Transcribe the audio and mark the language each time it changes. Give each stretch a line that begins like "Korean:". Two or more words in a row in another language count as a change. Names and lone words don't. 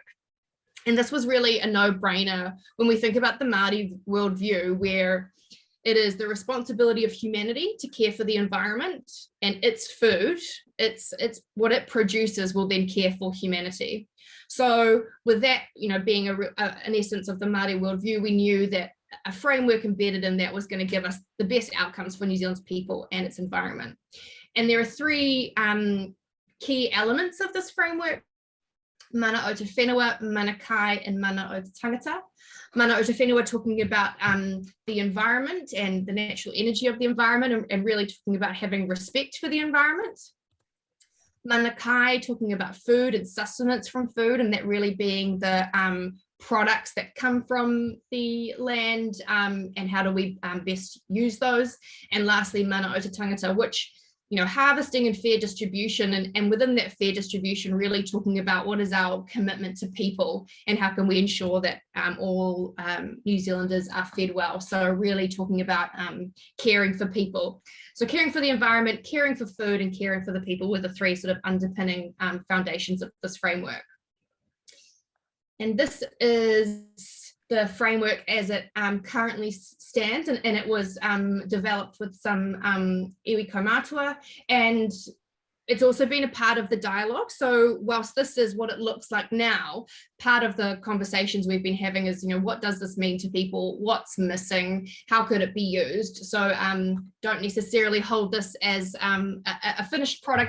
English: And this was really a no-brainer when we think about the Māori worldview, where it is the responsibility of humanity to care for the environment, and its food, it's what it produces will then care for humanity. So with that, being an essence of the Māori worldview, we knew that a framework embedded in that was going to give us the best outcomes for New Zealand's people and its environment. And there are three key elements of this framework:
Māori: mana o te whenua, mana kai, and mana o te tangata. Mana o te whenua
English: talking about the environment and the natural energy of the environment, and really talking about having respect for the environment.
Māori: Mana kai
English: talking about food and sustenance from food, and that really being the products that come from the land, and how do we best use those. And lastly,
Māori: mana o te tangata,
English: which harvesting and fair distribution, and within that fair distribution, really talking about what is our commitment to people and how can we ensure that all New Zealanders are fed well. So really talking about caring for people. So caring for the environment, caring for food, and caring for the people were the three sort of underpinning foundations of this framework. And this is the framework as it currently stands, and it was developed with some
Māori: iwi kaumātua,
English: and it's also been a part of the dialogue. So whilst this is what it looks like now, part of the conversations we've been having is, what does this mean to people? What's missing? How could it be used? So don't necessarily hold this as a finished product.